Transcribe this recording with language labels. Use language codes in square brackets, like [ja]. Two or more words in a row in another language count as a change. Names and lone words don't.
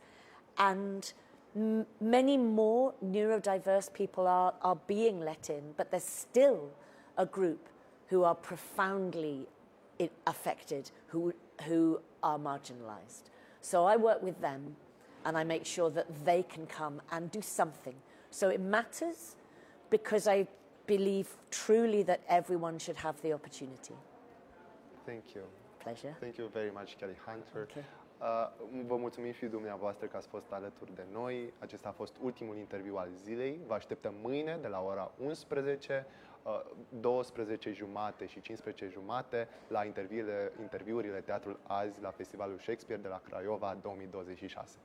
[en] And many more neurodiverse people are being let in, but there's still a group who are profoundly affected, who are marginalized. So I work with them and I make sure that they can come and do something. So it matters because I believe truly that everyone should have the opportunity. Thank you. Pleasure. Thank you very much, Kelly Hunter. Okay. [ro] Vă mulțumim și dumneavoastră că ați fost alături de noi. Acesta a fost ultimul interviu al zilei. Vă așteptăm mâine de la ora 11, 12 jumate și 15 jumate la interviurile Teatrul Azi la Festivalul Shakespeare de la Craiova 2026.